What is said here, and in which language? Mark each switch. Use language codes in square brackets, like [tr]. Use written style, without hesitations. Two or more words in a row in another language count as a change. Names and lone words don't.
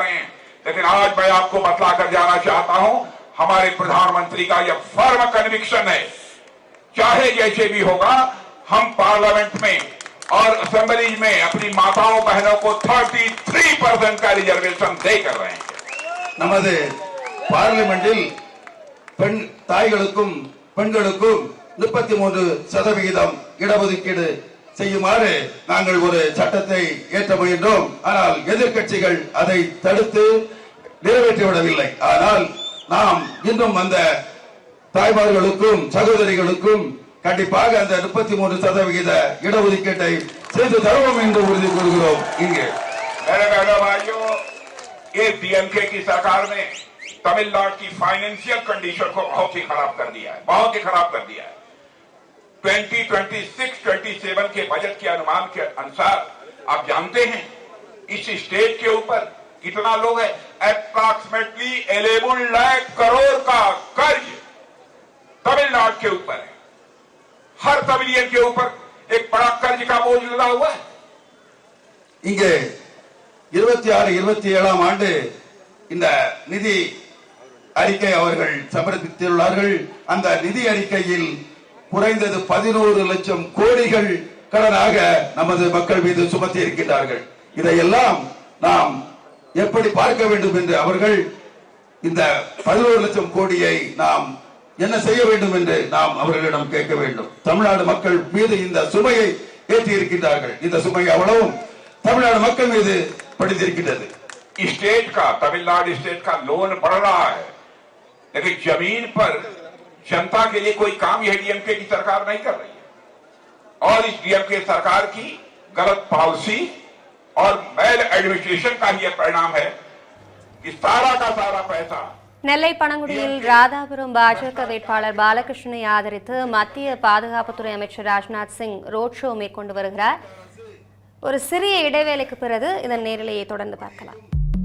[hi] लेकिन आज मैं आपको बतला कर जाना चाहता हूं, हमारे प्रधानमंत्री का यह [en] firm conviction [hi] है, चाहे जैसे भी होगा हम पार्लियामेंट में और असेंबली में अपनी माताओं बहनों को 33% का रिजर्वेशन देकर रहे हैं. [ta] நமது பார்லிமெண்டில் பெண் தாய்களுக்கும் பெண்களுக்கும் 33% இடஒதுக்கீடு செய்யுமாறு நாங்கள் ஒரு சட்டத்தை ஏற்ற முயன்றோம். ஆனால் எதிர்க்கட்சிகள் அதை தடுத்து நிறைவேற்றிவிடவில்லை. ஆனால் நாம் இன்னும் அந்த தாய்மார்களுக்கும் சகோதரிகளுக்கும் கண்டிப்பாக அந்த 33% இடஒதுக்கீட்டை செய்து தருவோம் என்று உறுதி கூறுகிறோம். இங்கே [hi] मेरे बहनों भाइयों, ये डीएमके की सरकार ने तमिलनाडु की [en] financial condition [hi] को बहुत ही खराब कर दिया है, बहुत ही खराब कर दिया है. 2026-27 के बजट के अनुमान के अनुसार आप जानते हैं इस स्टेट के ऊपर कितना लोग है, अप्रॉक्सीमेटली 11 लाख करोड़ का कर्ज तमिलनाडु के ऊपर है. हर तमिलियन के ऊपर एक बड़ा कर्ज का बोझ लगा हुआ है. [ta] இங்கே 26-27 ஆண்டு இந்த நிதி அறிக்கை அவர்கள் சமர்ப்பித்துள்ளார்கள். அந்த நிதி அறிக்கையில் குறைந்தது 11 லட்சம் கோடிகள் கடனாக நமது மக்கள் மீது சுமத்தி இருக்கின்றார்கள். இதையெல்லாம் நாம் எப்படி பார்க்க வேண்டும் என்று அவர்கள் இந்த 11 லட்சம் கோடியை நாம் என்ன செய்ய வேண்டும் என்று நாம் அவர்களிடம் கேட்க வேண்டும். தமிழ்நாடு மக்கள் மீது இந்த சுமையை ஏற்றி இருக்கின்றார்கள். இந்த சுமை அவ்வளவும் தமிழ்நாடு மக்கள் மீது படித்திருக்கின்றது. [hi] स्टेट का, तमिलनाडु स्टेट का लोन बढ़ रहा है, लेकिन जमीन पर जनता के लिए कोई काम यह डीएमके की सरकार नहीं कर रही है. और इस डीएमके सरकार की गलत पॉलिसी और [en] mal administration [hi] का ही परिणाम है कि सारा का सारा पैसा [ta] நெல்லை பனங்குடியில் ராதாபுரம் பாஜக வேட்பாளர் பாலகிருஷ்ணனை ஆதரித்து மத்திய பாதுகாப்புத்துறை அமைச்சர் ராஜ்நாத் சிங் [en] road show [ta] மேற்கொண்டு வருகிறார். ஒரு சிறிய இடைவேளைக்கு பிறகு இதன் நேரலையை தொடர்ந்து பார்க்கலாம்.